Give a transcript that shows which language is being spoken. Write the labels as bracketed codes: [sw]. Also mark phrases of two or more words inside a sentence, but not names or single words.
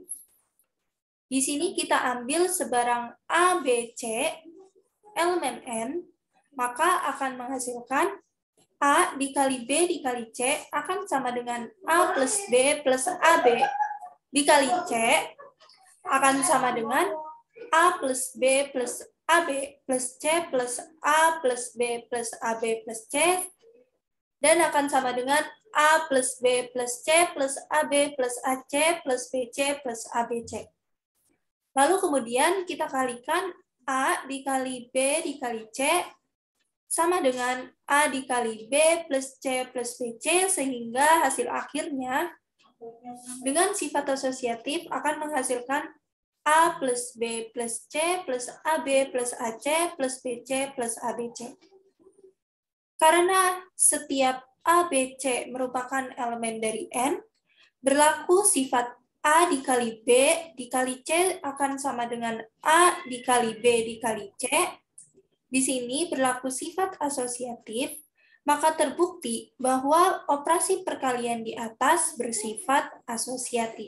[id] Di sini kita ambil sebarang A, B, C, elemen N, maka akan menghasilkan A dikali B dikali C akan sama dengan A plus B plus AB dikali C akan sama dengan A plus B plus AB plus C plus A plus B plus AB plus C dan akan sama dengan A plus B plus C plus AB plus AC plus BC plus ABC. Lalu kemudian kita kalikan A dikali B dikali C sama dengan A dikali B plus C plus BC sehingga hasil akhirnya dengan sifat asosiatif akan menghasilkan A plus B plus C plus AB plus AC plus BC plus ABC. Karena setiap ABC merupakan elemen dari N, berlaku sifat A dikali B dikali C akan sama dengan A dikali B dikali C. Di sini berlaku sifat asosiatif, maka terbukti bahwa operasi perkalian di atas bersifat asosiatif.